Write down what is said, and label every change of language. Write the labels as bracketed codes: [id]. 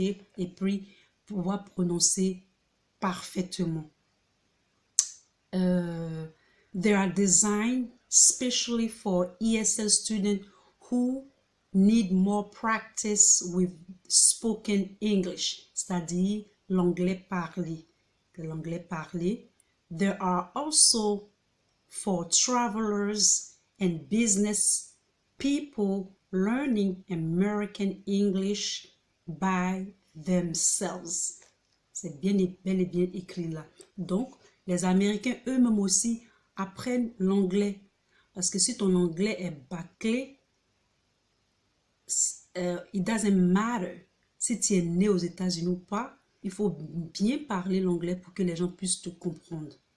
[fr] Et puis pouvoir prononcer parfaitement. [en] They are designed specially for ESL students who need more practice with spoken English, [fr] c'est-à-dire l'anglais parlé. L'anglais parlé. [en] There are also for travelers and business people learning American English by themselves. [fr] C'est bel et bien écrit là. Donc, les Américains eux-mêmes aussi apprennent l'anglais. Parce que si ton anglais est bâclé, [en] it doesn't matter [fr] si tu es né aux États-Unis ou pas. Il faut bien parler l'anglais pour que les gens puissent te comprendre.